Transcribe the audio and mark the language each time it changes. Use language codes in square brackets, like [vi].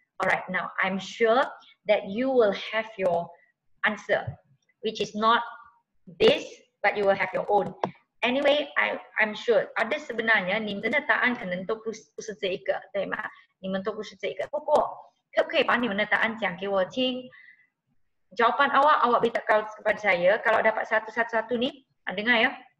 [en] Alright, now I'm sure that you will have your answer, which is not this, but you will have your own. Anyway, I'm sure [ms] ada sebenarnya [zh] 你们的答案可能都不是这一个，对吗？你们都不是这个。不过，可不可以把你们的答案讲给我听？ [ms] Jawapan awak beritahu kepada saya. Kalau dapat satu ni, dengar ya.